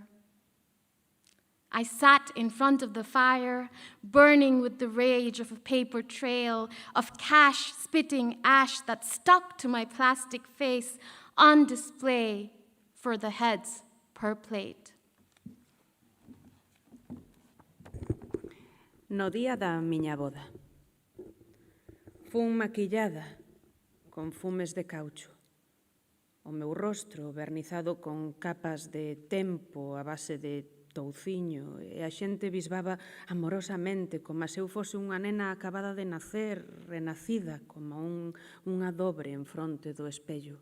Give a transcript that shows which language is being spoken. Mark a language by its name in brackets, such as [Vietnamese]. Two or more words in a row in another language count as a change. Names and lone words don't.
[English] I sat in front of the fire, burning with the rage of a paper trail of cash spitting ash that stuck to my plastic face on display for the heads per plate. [Galician] No día da miña boda, fun maquillada con fumes de caucho. O meu rostro vernizado con capas de tempo a base de touciño e a xente bisbaba amorosamente como se eu fose unha nena acabada de nacer, renacida como unha dobre en fronte do espello.